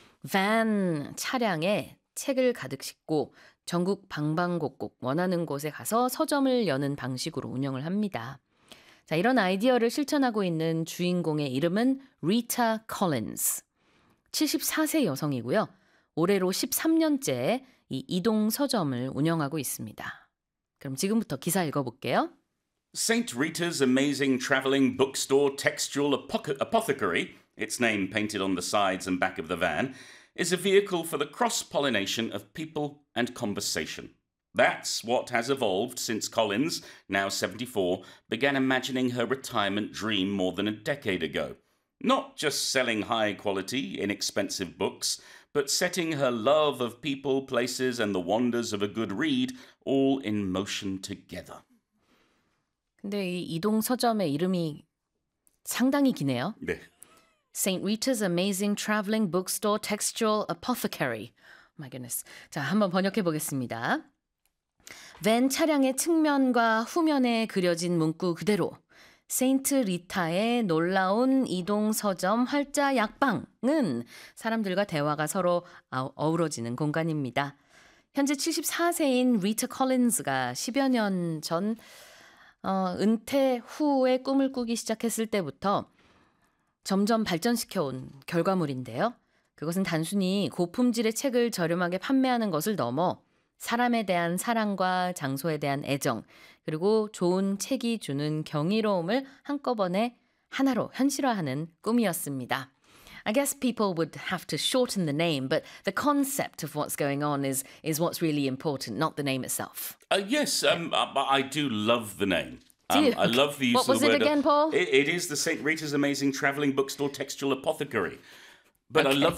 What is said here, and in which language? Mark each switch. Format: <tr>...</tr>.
<ko>밴 차량에 책을 가득 싣고 전국 방방곡곡 원하는 곳에 가서 서점을 여는 방식으로 운영을 합니다. 자, 이런 아이디어를 실천하고 있는 주인공의 이름은 리타 콜린스. 74세 여성이고요. 올해로 13년째 이 이동 서점을 운영하고 있습니다. 그럼 지금부터 기사 읽어볼게요.</ko> <en>Saint Rita's amazing traveling bookstore textual apothecary, its name painted on the sides and back of the van, is a vehicle for the cross-pollination of people and conversation. That's what has evolved since Collins, now 74, began imagining her retirement dream more than a decade ago. Not just selling high-quality, inexpensive books, but setting her love of people, places, and the wonders of a good read all in motion together.</en> <ko>근데 이 이동 서점의 이름이 상당히 기네요.</ko> <en>Saint Rita's Amazing Traveling Bookstore Textual Apothecary. My goodness.</en> <ko>자, 한번 번역해 보겠습니다. 밴 차량의 측면과 후면에 그려진 문구 그대로 세인트 리타의 놀라운 이동 서점 활자 약방은 사람들과 대화가 서로 어우러지는 공간입니다. 현재 74세인 리타 콜린스가 10여 년 전, 은퇴 후에 꿈을 꾸기 시작했을 때부터 점점 발전시켜 온 결과물인데요. 그것은 단순히 고품질의 책을 저렴하게 판매하는 것을 넘어 사람에 대한 사랑과 장소에 대한 애정, 그리고 좋은 책이 주는 경이로움을 한꺼번에 하나로 현실화하는 꿈이었습니다.</ko> <en>I guess people would have to shorten the name, but the concept of what's going on is what's really important, not the name itself. Yes, I do love the name. Do you? I love the use What of the was it word. again, Paul? It is the Saint Rita's Amazing Traveling Bookstore Textual Apothecary. But I love</en>